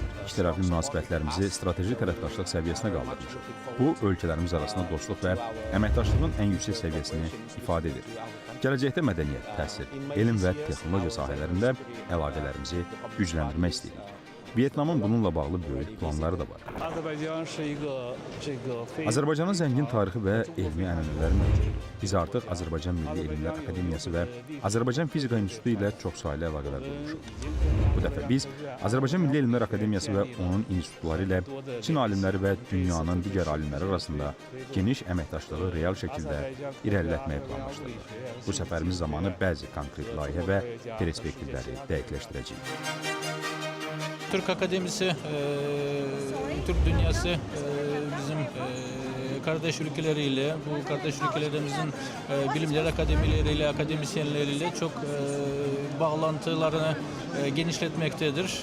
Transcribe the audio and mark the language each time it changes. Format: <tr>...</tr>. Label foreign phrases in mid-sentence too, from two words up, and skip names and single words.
<az>İkitərəfli münasibətlərimizi strateji tərəfdaşlıq səviyyəsinə qaldırmışıq. Bu, ölkələrimiz arasında dostluq və əməkdaşlığın ən yüksək səviyyəsini ifadə edir. Gələcəkdə mədəniyyət, təhsil, elm və texnologiya sahələrində əlaqələrimizi gücləndirmək istəyirik. Vyetnamın bununla bağlı böyük planları da var.</az> <zh>阿塞拜疆是一个非</zh> <az>Azərbaycanın zəngin tarixi və elmi ənənələri mövcuddur. Biz artıq Azərbaycan Milli Elmlər Akademiyası və Azərbaycan Fizika İnstitutu ilə çoxsaylı əlaqələr qurmuşuq. Bu dəfə biz Azərbaycan Milli Elmlər Akademiyası və onun institutları ilə Çin alimləri və dünyanın digər alimləri arasında geniş əməkdaşlığı real şəkildə irəlilətməyi planlaşdırırıq. Bu səfərimiz zamanı bəzi konkret layihə və perspektivləri dəqiqləşdirəcəyik.</az> <tr>Türk Akademisi, Türk dünyası bizim kardeş ülkeleriyle, bu kardeş ülkelerimizin bilimler akademileriyle, akademisyenleriyle çok bağlantılarını genişletmektedir.</tr>